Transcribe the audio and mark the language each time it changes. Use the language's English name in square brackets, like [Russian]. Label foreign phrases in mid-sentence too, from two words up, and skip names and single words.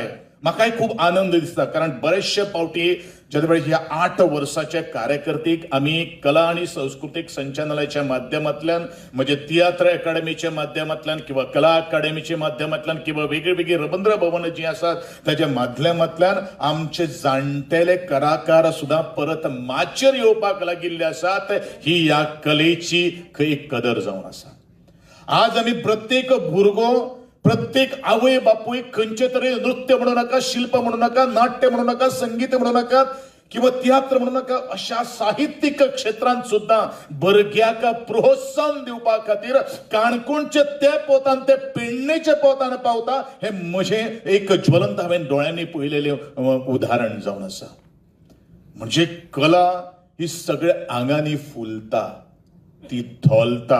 [Konkani] म्हाकाय खूब आनंद दिसता कारण बरेचशे पावटी ज्या ह्या 8 वर्साच्या कार्यकर्तेक आम्ही कला आणि सांस्कृतिक संचालनालयाच्या माध्यमांतल्यान म्हणजे तियात्र अकादमीच्या माध्यमांतल्यान किंवा कला अकादमीच्या माध्यमांतल्यान किंवा वेगळी रवींद्र भवन जी आसात त्याच्या माध्यमांतल्यान आमचे जाणटेले कलाकार सुद्धा परत माचेर येवपाक लागिल्ले आसात. ही या कलेची खंय कदर जावन आसा. आज आम्ही प्रत्येक भुरगो प्रत्येक आवय बापूय खंयचे तरी नृत्य म्हणू नका, शिल्प म्हणू नका, नाट्य म्हणू नका, संगीत म्हणू नका किंवा तियात्र म्हणू नका अशा साहित्यिक क्षेत्रांत सुद्धा भुरग्याक प्रोत्साहन दिवपा खातीर काणकोणचे ते पोतान ते पेडणेचे पोतान पावता. हे म्हजे एक ज्वलंत हांवें दोळ्यांनी पळयलेलें उदाहरण जावन आसा. म्हणजे कला ही सगळ्या आंगांनी फुलता, ती धोलता.